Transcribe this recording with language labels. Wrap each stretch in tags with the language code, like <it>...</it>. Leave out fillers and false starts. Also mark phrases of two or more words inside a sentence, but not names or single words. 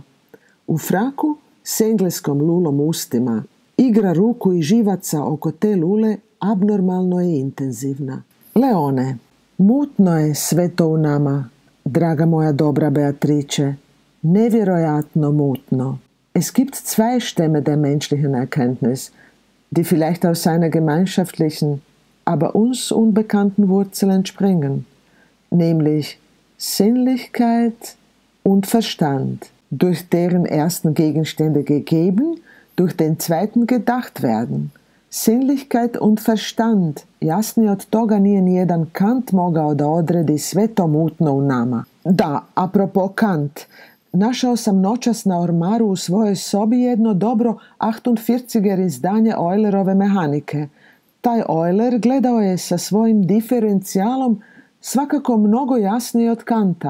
<hr>U fraku s engleskom lulom ustima. Igra ruku i živaca oko te lule abnormalno je intenzivna. Leone, mutno je sve to u nama, draga moja dobra Beatrice, nevjerojatno mutno.</hr> <de>Es gibt zwei Stämme der menschlichen Erkenntnis, die vielleicht aus seiner gemeinschaftlichen, aber uns unbekannten Wurzel entspringen, nämlich Sinnlichkeit und Verstand, durch deren ersten Gegenstände gegeben, durch den zweiten gedacht werden. Sinnlichkeit und Verstand,</de> <hr>jasnije od toga nije nijedan Kant mogao da odredi sve to mutno u nama. Da, apropo Kant, našao sam noćas na ormaru u svojoj sobi jedno dobro 48er izdanje Eulerove mehanike. Taj Euler gledao je sa svojim diferencijalom svakako mnogo jasnije od Kanta.</hr>